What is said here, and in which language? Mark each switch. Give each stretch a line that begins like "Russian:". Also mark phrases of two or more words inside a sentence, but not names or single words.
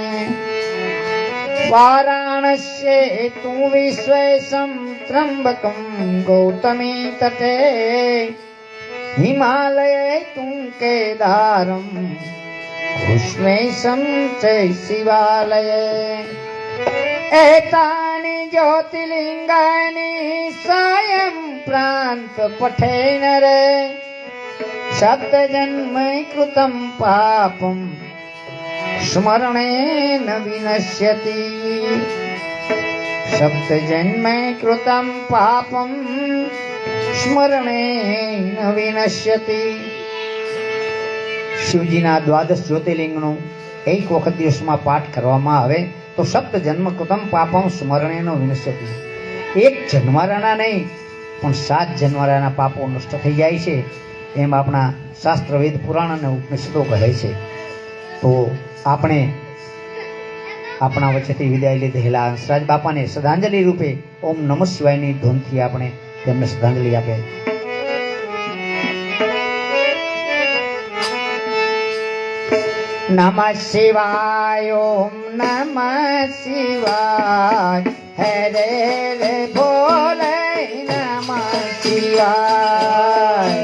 Sanskrit: वाराणस्ये तु विश्वेशं त्र्यम्बकं गौतमी तटे हिमालये तु केदारं कृष्णेशं च शिवालये एतानि ज्योतिर्लिङ्गानि सायं प्रान्त पठेन रे सप्तजन्म कृतं पापं स्मरणेन विनश्यति सप्तजन्म कृतं पापं स्मरणेन विनश्यति
Gujarati: શિવજીના દ્વાદશ જ્યોતિર્લિંગનો એક વખત દિવસમાં પાઠ કરવામાં આવે તો
Sanskrit: सप्त जन्म कृतं पापं स्मरणेन विनश्यति.
Gujarati: એક જન્મારાના નહીં પણ 7 જન્મારાના પાપો નષ્ટ થઈ જાય છે એમ આપણા શાસ્ત્ર વેદ પુરાણ અને ઉપનિષદો કહે છે. તો આપણે આપણા વચ્ચેથી વિદાય લીધેલા હંસરાજ બાપાને શ્રદ્ધાંજલિ રૂપે
Sanskrit: ओम् नमः शिवायनी
Gujarati: ધૂનથી આપણે તેમને શ્રદ્ધાંજલિ આપે.
Sanskrit: नमः शिवाय ओम नमः शिवाय हरे रे भोले नमः शिवाय